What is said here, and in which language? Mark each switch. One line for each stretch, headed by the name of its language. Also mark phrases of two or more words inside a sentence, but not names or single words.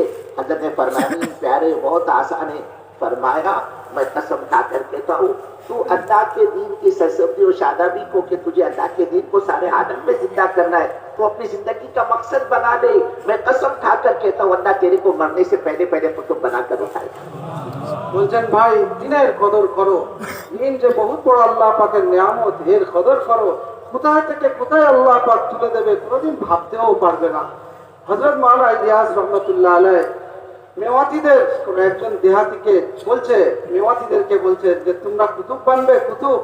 Urdu: حضرت نے فرمایا نہیں پیارے بہت آسان ہے. فرمایا میں قسم کھا کر کہتا ہوں تو اللہ کے دین کی سرسبزی و شادابی کو کہ تجھے اللہ کے دین کو سارے عالم میں زندہ کرنا ہے تو اپنی زندگی کا مقصد بنا لے. میں قسم کھا کر کہتا ہوں اللہ تیرے کو مرنے سے پہلے پہلے قطب بنا کر اٹھائے.
Bangla: বলছেন ভাই দিনের কদর করো, দিন যে বহুত বড় আল্লাহ পাকের নিয়ামত, এর কদর করো. কোথায় থেকে কোথায় আল্লাহ পাক তুলে দেবে কোনোদিন ভাবতেও পারবে না. হযরত মাওলানা ইলিয়াস
Arabic: رحمة الله عليه
Bangla: মেওয়াতিদের কোন একজন দেহাতিকে বলছে, মেওয়াতিদেরকে বলছে যে তোমরা কুতুব বানবে কুতুব.